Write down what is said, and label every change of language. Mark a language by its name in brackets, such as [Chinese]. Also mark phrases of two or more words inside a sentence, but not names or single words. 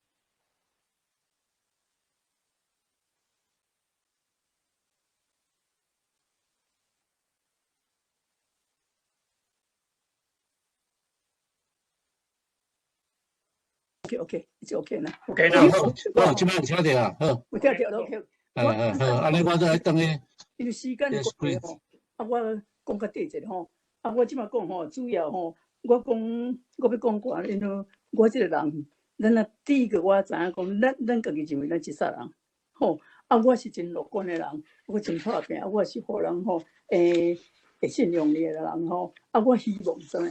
[Min Nan Chinese] OK，就 OK 啦。 OK 好，好，即摆有听到啊，好，有听到了 OK。好，安尼我再等你。因为时间的关系吼，我讲较短者吼，我即摆讲吼，主要吼，我要讲寡，因为我这个人，咱啊第一个我知影讲，咱家己认为咱一煞人，吼，我是真乐观的人，我真拍拼，我是互人吼，会信用你的人吼，我希望啥物？